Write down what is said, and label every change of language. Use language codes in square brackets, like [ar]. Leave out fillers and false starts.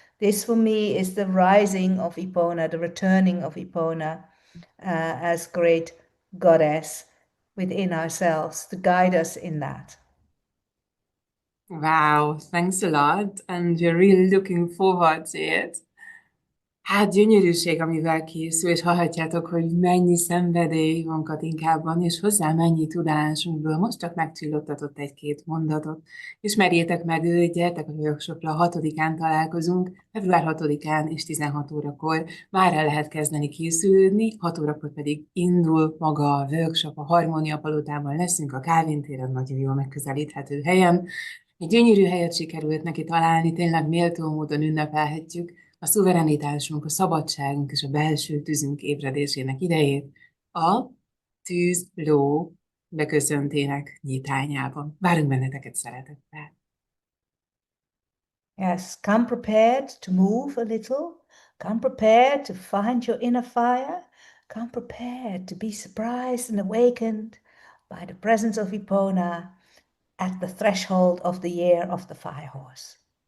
[en] This for me is the rising of Epona, the returning of Epona as great goddess within ourselves to guide us in that. Wow, thanks a lot, and we're really looking forward to it. [hu] Hát gyönyörűség, amivel készül, és hallhatjátok, hogy mennyi szenvedély van Katinkában, és hozzá mennyi tudás, amiből most csak megcsillottatott egy-két mondatot. Ismerjétek meg őt, gyertek a workshopra, 6-án találkozunk, február 6-án és 16 órakor már el lehet kezdeni készülődni, 6 órakor pedig indul maga a workshop, a Harmónia Palotában leszünk, a Kálvin téren, nagyon jól megközelíthető helyen. Egy gyönyörű helyet sikerült neki találni, tényleg méltó módon ünnepelhetjük a szuverenitásunk, a szabadságunk és a belső tüzünk ébredésének idejét a Tűz Ló beköszöntének nyitányában. Várunk benneteket szeretettel. [en] Yes, come prepared to move a little. Come prepared to find your inner fire. Come prepared to be surprised and awakened by the presence of Epona at the threshold of the year of the fire horse.